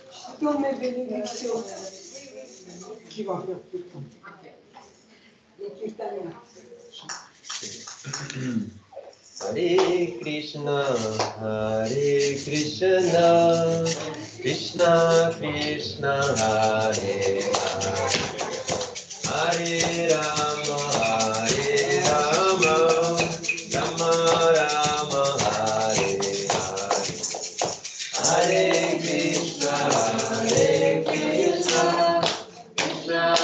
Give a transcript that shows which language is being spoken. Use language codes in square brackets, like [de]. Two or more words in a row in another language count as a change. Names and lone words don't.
[fr] Dans mes bénédictions. Qui va faire tout le temps. [sa] Hare Krishna, Krishna Krishna, Hare Hare, Hare Rama, Rama Rama, Hare Hare, Hare Krishna, Krishna Krishna,